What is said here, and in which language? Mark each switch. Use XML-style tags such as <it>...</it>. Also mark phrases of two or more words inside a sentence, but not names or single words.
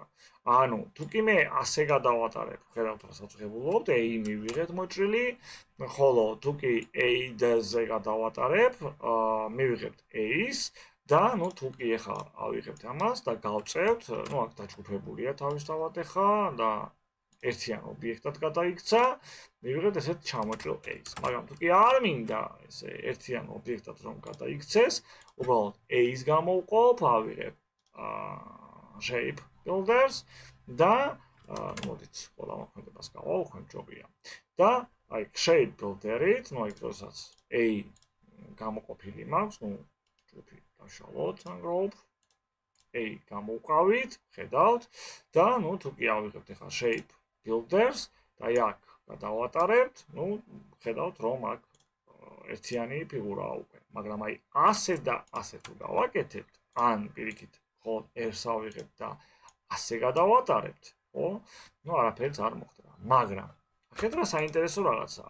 <ka>ანუ თუ კი მე ასე გადავატარებ, ხედავთ რასაც ვღებულობთ, A მივიღეთ მოჭრილი, ხოლო თუ კი A-ზე გადავატარებ, მივიღებთ A-ს და ნუ თუ კი ახლა ავიღებთ ამას და გავწევთ, ნუ აქ დაჯგუფებულია თავისთავად ახლა და ერთიან ობიექტად გადაიქცა, მივიღებთ ესეთ ჩამოჭრილ A-ს. მაგრამ თუ კი არ მინდა ესე ერთიან ობიექტად რომ გადაიქცეს, უბრალოდ A-ს გამოვყოფ, ავიღებ</ka> <en>shape builders</en> <ka>და მოდით ყველა მოქმედებას გავავხმებ ჯობია. და აი</ka> <en>shape builder-</en> <ka>ით, ნუ აი როდესაც A გამოყოფილი მაქვს, ნუ ჯგუფი დავშალოთ ungroup, A გამოვყავით, ხედავთ და ნუ თუ კი ავიღებთ ახლა</ka> <en>shape builders</en> <ka>და აი აქ გადავატარებთ, ნუ ხედავთ რომ აქ ერთიანი ფიგურაა უკვე. მაგრამ აი ასე და ასე თუ გავაკეთებთ, ან პირიქით ხო R-ს ავიღებთ და ასე გადავატარებთ, ხო? ნუ არაფერს არ მოხდება. მაგრამ ახეთ რა საინტერესო რაღაცაა.</ka>